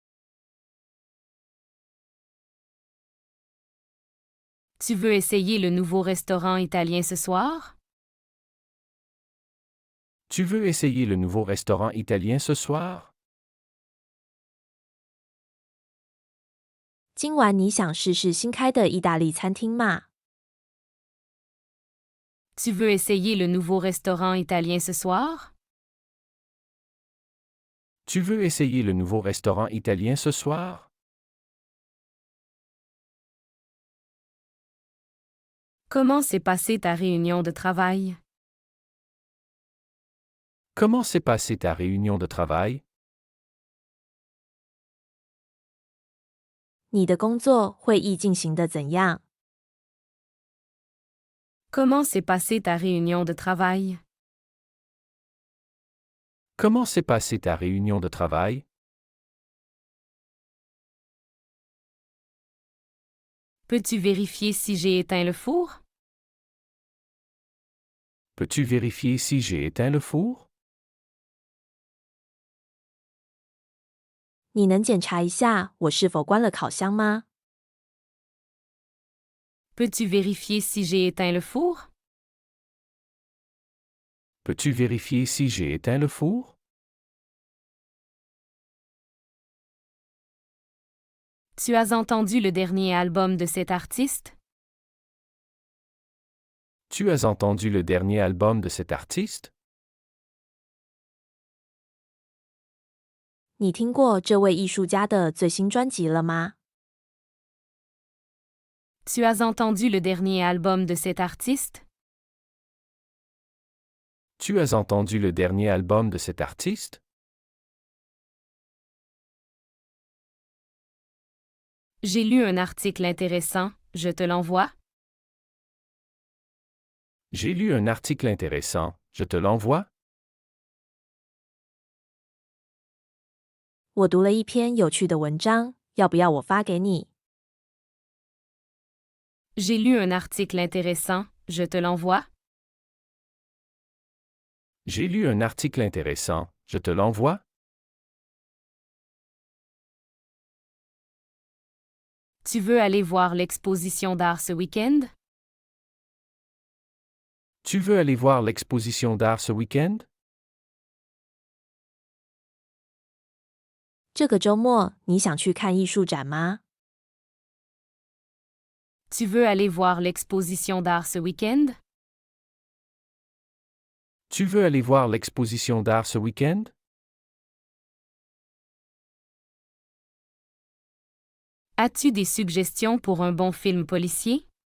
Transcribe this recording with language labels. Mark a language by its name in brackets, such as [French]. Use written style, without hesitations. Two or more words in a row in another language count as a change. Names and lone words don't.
[French] Tu veux essayer le nouveau restaurant italien ce soir? Tu veux essayer le nouveau restaurant italien ce soir? [Chinese] 今晚你想试试新开的意大利餐厅吗？ [French] Tu veux essayer le nouveau restaurant italien ce soir? Tu veux essayer le nouveau restaurant italien ce soir? Comment s'est passée ta réunion de travail? Comment s'est passée ta réunion de travail? [Chinese] 你的工作会议进行的怎样？ [French] Comment s'est passée ta réunion de travail? Comment s'est passée ta réunion de travail? Peux-tu vérifier si j'ai éteint le four? Peux-tu vérifier si j'ai éteint le four? [Chinese] 你能检查一下我是否关了烤箱吗？ [French] Peux-tu vérifier si j'ai éteint le four? Peux-tu vérifier si j'ai éteint le four? Tu as entendu le dernier album de cet artiste? Tu as entendu le dernier album de cet artiste? [Chinese] 你听过这位艺术家的最新专辑了吗？ [French] Tu as entendu le dernier album de cet artiste? Tu as entendu le dernier album de cet artiste? J'ai lu un article intéressant, je te l'envoie? J'ai lu un article intéressant, je te l'envoie? [Chinese] 我读了一篇有趣的文章，要不要我发给你？ [French] J'ai lu un article intéressant, je te l'envoie? J'ai lu un article intéressant, je te l'envoie? Tu veux aller voir l'exposition d'art ce week-end? Tu veux aller voir l'exposition d'art ce week-end? [Chinese] 这个周末你想去看艺术展吗？ [French] Tu veux aller voir l'exposition d'art ce week-end? Tu veux aller voir l'exposition d'art ce week-end? As-tu des suggestions pour un bon film policier?